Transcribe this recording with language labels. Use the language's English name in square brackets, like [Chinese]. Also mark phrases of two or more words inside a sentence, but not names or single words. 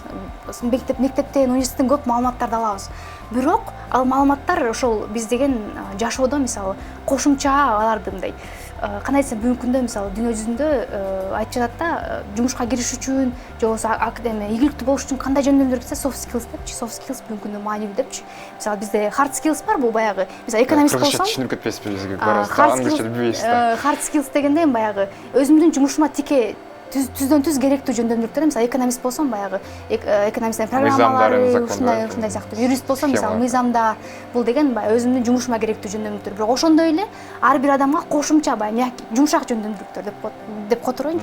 [Kyrgyz] Мектептен, университеттен көп маалыматтарды алабыз. Бирок ал маалыматтар ошол биз деген жашоодо мисалы кошумча аларды мындай кандай десем бүгүнкү күндө мисалы дүйнө жүзүндө айтып жатат да, жумушка кириш үчүн же болбосо ийгиликтүү болуш үчүн кандай жөндөмдөр кетсе [English] soft skills [Kyrgyz] депчи. [English] Soft skills [Kyrgyz] бүгүнкү күндө маанилүү депчи. Мисалы бизде [English] hard skills [Kyrgyz] бар, бул баягы мисалы экономист болсом, түшүнүп кетпейсизби бизге барабыз. [English] Hard skills [Kyrgyz] дегенде баягы өзүмдүн жумушума тике түздөн түз керектүү жөндөмдүүлүктөр. Мисалы экономист болсом баягы экономисттин программалары, ушундай сыяктуу. Юрист болсом мисалы мыйзамдар, бул деген баягы өзүмдүн жумушума керектүү жөндөмдүүлүктөр. Бирок ошондой эле ар бир адамга кошумча баягы жумшак жөндөмдүүлүктөр деп котороюн.